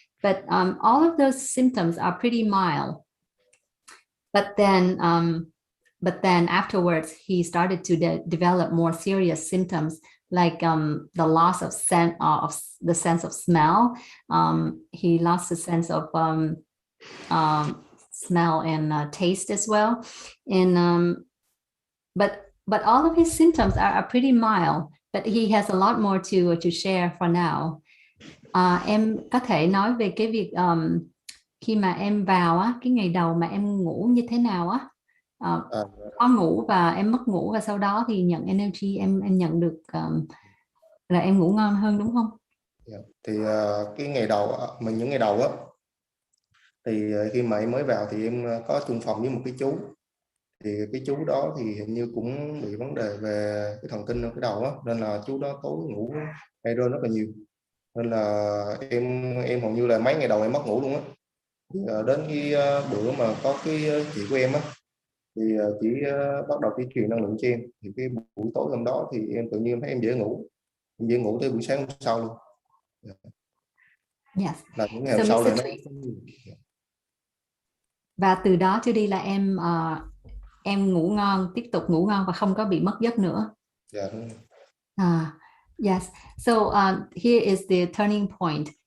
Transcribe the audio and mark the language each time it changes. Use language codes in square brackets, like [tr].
[en] But all of those symptoms are pretty mild. But then afterwards, he started to develop more serious symptoms like the loss of the sense of smell. He lost the sense of smell and taste as well. And but all of his symptoms are pretty mild. But he has a lot more to share for now. [vi] Em có thể nói về cái việc khi mà em vào á, cái ngày đầu mà em ngủ như thế nào á, có ngủ và em mất ngủ, và sau đó thì nhận energy, em nhận được là em ngủ ngon hơn, đúng không? Thì cái ngày đầu những ngày đầu á, thì khi mà em mới vào thì em có chung phòng với một cái chú. Thì cái chú đó thì hình như cũng bị vấn đề về cái thần kinh ở cái đầu á, nên là chú đó tối ngủ hay rơi rất là nhiều. Nên là em hầu như là mấy ngày đầu em mất ngủ luôn á. Đến cái bữa mà có cái chị của em á, thì chị bắt đầu truyền năng lượng cho em. Thì cái buổi tối hôm đó thì em tự nhiên thấy em dễ ngủ tới buổi sáng hôm sau luôn. [en] Yes. [vi] Là những ngày hôm sau là nó... Và từ đó trở đi là em ngủ ngon, tiếp tục ngủ ngon và không có bị mất giấc nữa. [en] Yes. So here is the turning point.